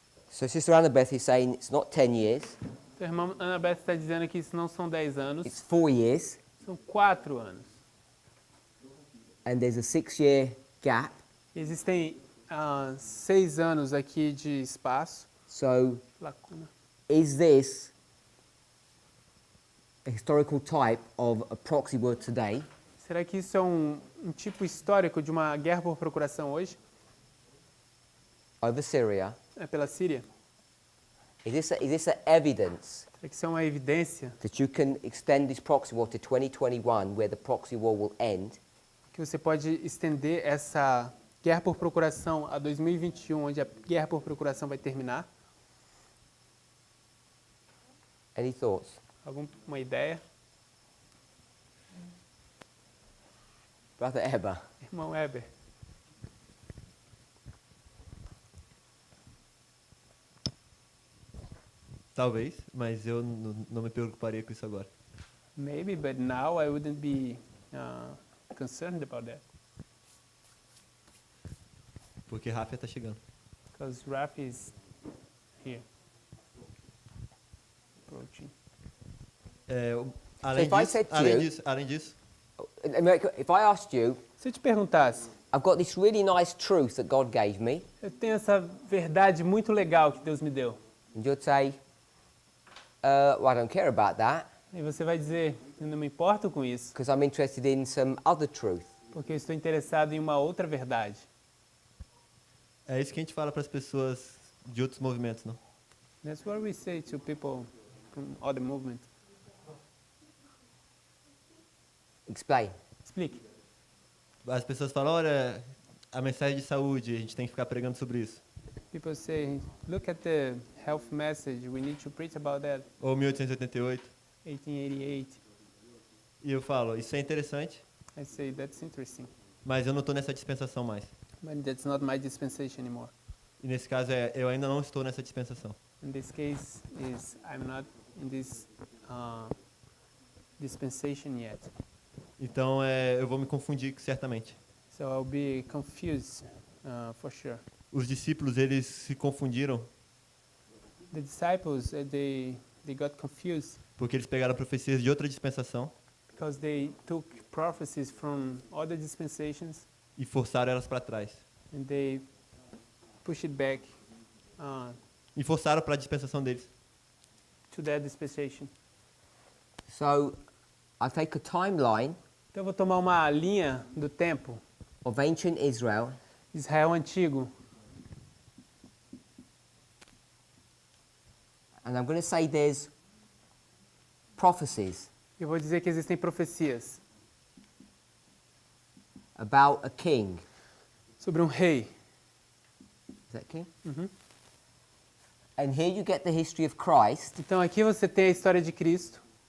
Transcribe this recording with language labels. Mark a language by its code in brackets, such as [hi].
[en] So Sister Annabeth is saying it's not 10 years, [pt] A irmã Anabeth está dizendo que isso não são 10 [en] it's [pt] anos, [en] 4 years, [pt] são 4 anos. [en] and there's a 6-year gap. [pt] Existem 6 anos aqui de espaço. [en] So, [pt] Lacuna. [en] is this a historical type of a proxy word today? [pt] Será que isso é um tipo histórico de uma guerra por procuração hoje? [en] Over Syria? [pt] Pela Síria? [en] Is this a evidence [pt] Será que isso é uma evidência [en] that you can extend this proxy war to 2021, where the proxy war will end? [pt] que você pode estender essa guerra por procuração a 2021, onde a guerra por procuração vai terminar? [en] Any thoughts? [pt] Alguma ideia? [en] Brother Eber? [pt] Irmão Weber. Talvez, mas eu não me preocuparia com isso agora. [en] Maybe, but now I wouldn't be concerned about that. [pt] Porque Rafa tá chegando. [en] Because Rafi is here. Approaching. So if I said to you- [pt] além disso, [en] America, if I asked you, [pt] Se eu te perguntasse, [en] I've got this really nice truth that God gave me, [pt] eu tenho essa verdade muito legal que Deus me deu. [en] and you'd say, well, I don't care about that, [pt] E você vai dizer, eu não me importo com isso, [en] because I'm interested in some other truth. [pt] porque eu estou interessado em uma outra verdade. é isso que a gente fala para as pessoas de outros movimentos, não? [en] That's what we say to people from other movements. Explain. [pt] Explique. As pessoas falam, olha, a mensagem de saúde, a gente tem que ficar pregando sobre isso. [en] People say, look at the health message, we need to preach about that. [pt] Ou 1888. [en] 1888. [pt] E eu falo, isso é interessante, [en] I say, that's interesting, [pt] mas eu não estou nessa dispensação mais. [en] but that's not my dispensation anymore. [pt] E nesse caso, eu ainda não estou nessa dispensação. [en] In this case, I'm not in this dispensation yet. [pt] Então, eu vou me confundir certamente. [en] So I'll be confused, for sure. [pt] Os discípulos, eles se confundiram [en] The disciples, they got confused [pt] porque eles pegaram profecias de outra dispensação [en] because they took prophecies from other dispensations [pt] e forçaram elas para trás. [en] and they pushed it back [pt] E forçaram para a dispensação deles. [en] to their dispensation. So, I take a timeline [pt] Então eu vou tomar uma linha do tempo, [en] of ancient Israel, [pt] Israel antigo, [en] and I'm going to say there's prophecies [pt] eu vou dizer que existem profecias [en] about a king. [pt] sobre um rei. [en] Is that king? Uhum. And here you get the history of Christ, [pt] Então aqui você tem a história de Cristo,